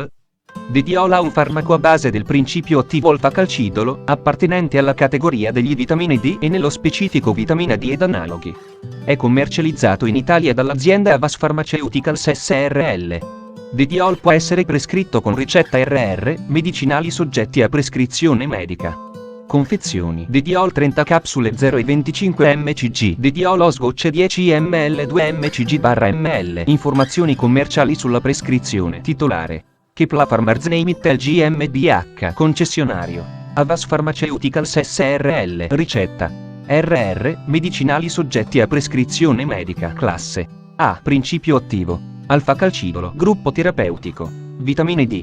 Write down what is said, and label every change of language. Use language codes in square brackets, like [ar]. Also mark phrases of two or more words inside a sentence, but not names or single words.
[it] Dediol è un farmaco a base del principio attivo alfa-calcidolo, appartenente alla categoria degli vitamine D e nello specifico vitamina D ed analoghi. È commercializzato in Italia dall'azienda Havas Pharmaceuticals SRL. Dediol può essere prescritto con ricetta RR, medicinali soggetti a prescrizione medica. Confezioni: Dediol 30 capsule 0,25 mcg, Dediol Osgocce 10 ml 2 mcg/ml. Informazioni commerciali sulla prescrizione. Titolare: Kepla Pharmaarzneimittel GmbH. Concessionario: Havas Pharmaceuticals SRL. Ricetta: RR, medicinali soggetti a prescrizione medica. Classe A. Principio attivo: alfa-calcidolo. Gruppo terapeutico: vitamine D.